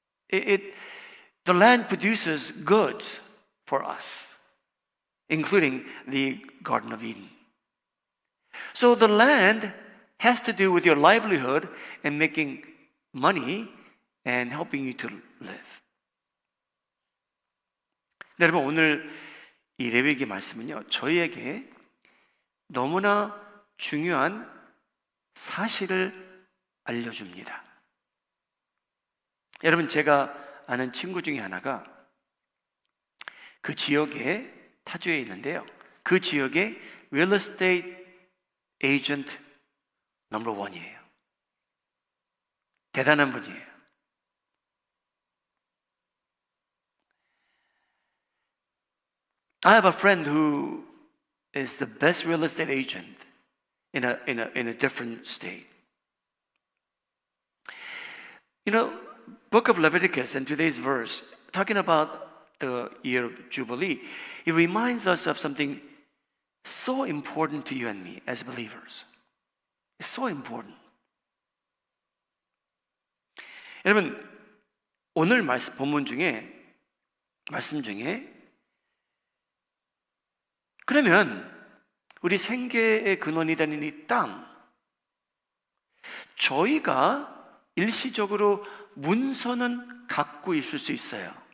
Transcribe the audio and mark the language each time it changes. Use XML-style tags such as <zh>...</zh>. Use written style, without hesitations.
<en>The land produces goods for us, including the Garden of Eden. So the land has to do with your livelihood and making money and helping you to live.</en> <ko>여러분, 오늘 이 레위기 말씀은요, 저희에게 너무나 중요한 사실을 알려줍니다. 여러분, 제가 아는 친구 중에 하나가 그 지역에 타주에 있는데요, 그 지역의</ko> <en>real estate agent</en> <ko>넘버 1이에요. 대단한 분이에요.</ko> <en>I have a friend who is the best real estate agent in a different state. You know, book of Leviticus and today's verse, talking about the year of Jubilee, it reminds us of something so important to you and me as believers. It's so important.</en> <ko>여러분, 오늘 본문 중에, 말씀 중에, 그러면 우리 생계의 근원이 되는 이 땅, 저희가 일시적으로 문서는 갖고 있을 수 있어요.</ko>